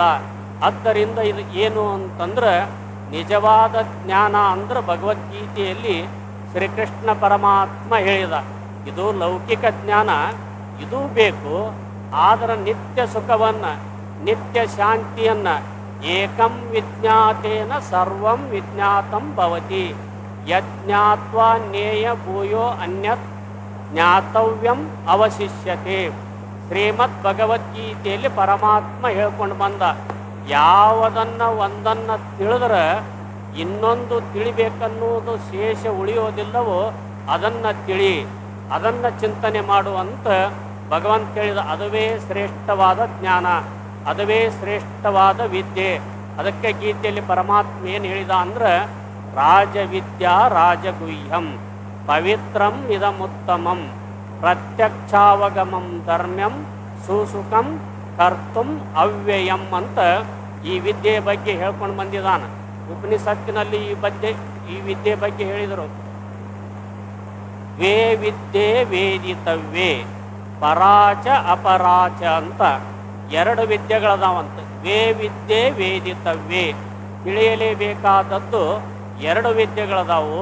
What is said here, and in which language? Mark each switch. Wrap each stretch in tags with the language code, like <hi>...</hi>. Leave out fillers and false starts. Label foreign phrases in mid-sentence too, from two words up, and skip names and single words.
<kn>ಆದ್ದರಿಂದ ಇದು ಏನು ಅಂತಂದ್ರೆ ನಿಜವಾದ ಜ್ಞಾನ ಅಂದ್ರೆ ಭಗವದ್ಗೀತೆಯಲ್ಲಿ ಶ್ರೀಕೃಷ್ಣ ಪರಮಾತ್ಮ ಹೇಳಿದ, ಇದು ಲೌಕಿಕ ಜ್ಞಾನ, ಇದು ಬೇಕು. ಆದರೆ ನಿತ್ಯ ಸುಖವನ್ನು ನಿತ್ಯ ಶಾಂತಿಯನ್ನು</kn> <sa>ಏಕಂ ವಿಜ್ಞಾತೇನ ಸರ್ವಂ ವಿಜ್ಞಾತಂ ಭವತಿ ಯಜ್ಞಾತ್ವಾ ನೇಯ ಭೂಯೋ ಅನ್ಯತ್ ಜ್ಞಾತವ್ಯಂ ಅವಶಿಷ್ಯತೆ.</sa> <kn>ಶ್ರೀಮದ್ ಭಗವದ್ಗೀತೆಯಲ್ಲಿ ಪರಮಾತ್ಮ ಹೇಳ್ಕೊಂಡು ಬಂದ, ಒಂದನ್ನು ತಿಳಿದ್ರೆ ಇನ್ನೊಂದು ತಿಳಿಬೇಕನ್ನುವುದು ಶೇಷ ಉಳಿಯೋದಿಲ್ಲವೋ ಅದನ್ನು ತಿಳಿ, ಅದನ್ನು ಚಿಂತನೆ ಮಾಡುವಂತ ಭಗವಂತ ಹೇಳಿದ. ಅದುವೇ ಶ್ರೇಷ್ಠವಾದ ಜ್ಞಾನ, ಅದುವೇ ಶ್ರೇಷ್ಠವಾದ ವಿದ್ಯೆ. ಅದಕ್ಕೆ ಗೀತೆಯಲ್ಲಿ ಪರಮಾತ್ಮ ಏನು ಹೇಳಿದ ಅಂದ್ರೆ</kn> <sa>ರಾಜವಿದ್ಯಾ ರಾಜಗುಹ್ಯಂ ಪವಿತ್ರಂ ಇದಮುತ್ತಮಂ ಪ್ರತ್ಯಕ್ಷಾವಗಮಂ ಧರ್ಮ್ಯಂ ಸುಸುಖಂ ಕರ್ತುಂ ಅವ್ಯಯಂ</sa> <kn>ಅಂತ ಈ ವಿದ್ಯೆಯ ಬಗ್ಗೆ ಹೇಳ್ಕೊಂಡು ಬಂದಿದ್ದಾನ. ಉಪನಿಷತ್ತಿನಲ್ಲಿ ಈ ವಿದ್ಯೆ ಬಗ್ಗೆ ಹೇಳಿದರು.</kn> <sa>ವೇ ವಿದ್ಯೆ ವೇದಿತವ್ಯೇ ಪರಾಚ ಅಪರಾಚ</sa> <kn>ಅಂತ 2 ವಿದ್ಯೆಗಳದಾವಂತ.</kn> <sa>ವೇ ವಿದ್ಯೆ ವೇದಿತವ್ಯೇ,</sa> <kn>ತಿಳಿಯಲೇಬೇಕಾದದ್ದು 2 ವಿದ್ಯೆಗಳದಾವು.</kn>